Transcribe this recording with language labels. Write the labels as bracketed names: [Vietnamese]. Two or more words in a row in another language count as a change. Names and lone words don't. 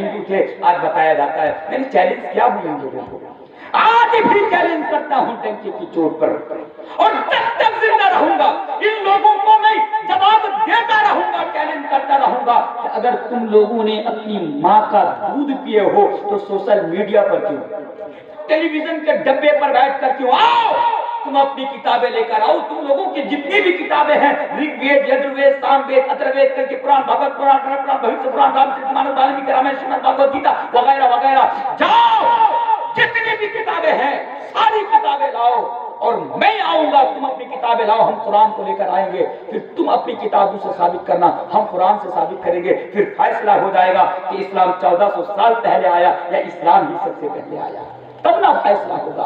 [Urdu] آج بتایا جاتا ہے, میں نے چیلنج کیا ہوں ان لوگوں کو, آج بھی چیلنج کرتا ہوں ٹنکی کی چوٹ پر، اور جب تک زندہ رہوں گا ان لوگوں کو میں جواب دیتا رہوں گا، چیلنج کرتا رہوں گا کہ اگر تم لوگوں نے اپنی ماں کا دودھ پیے ہو تو [English] social media [Urdu] پر کیوں، ٹیلی ویژن کے ڈبے پر بیٹھ کر کیوں؟ آؤ تم اپنی کتابیں لے کر آؤ، تم لوگوں کی جتنی بھی کتابیں ہیں، رگ وید، یجروید، سام وید، اتھروید کر کے قرآن، بھگوت پران، پران، بھوشیہ پران، رام چرت مانس، والمیکی رامائن، شریمد بھگوت گیتا وغیرہ وغیرہ، جاؤ جتنی بھی کتابیں ہیں ساری کتابیں لاؤ، اور میں آؤں گا، تم اپنی کتابیں لاؤ، ہم قرآن کو لے کر آئیں گے، پھر تم اپنی کتابوں سے ثابت کرنا، ہم قرآن سے ثابت کریں گے، پھر فیصلہ ہو جائے گا کہ اسلام 1400 سال پہلے آیا یا اسلام ہی سب سے پہلے آیا، تب نہ فیصلہ ہوگا۔